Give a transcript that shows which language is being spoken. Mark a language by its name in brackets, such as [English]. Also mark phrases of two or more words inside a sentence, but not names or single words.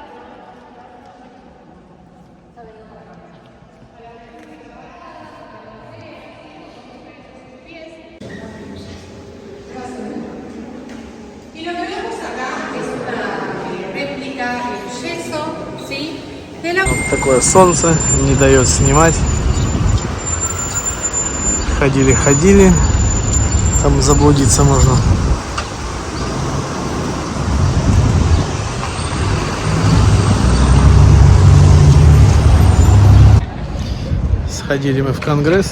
[Spanish] Y lo que vemos acá es una réplica en yeso, ¿sí? De la... [Russian] Вот такое солнце, не дает снимать. Ходили, там заблудиться можно. Сходили мы в Конгресс.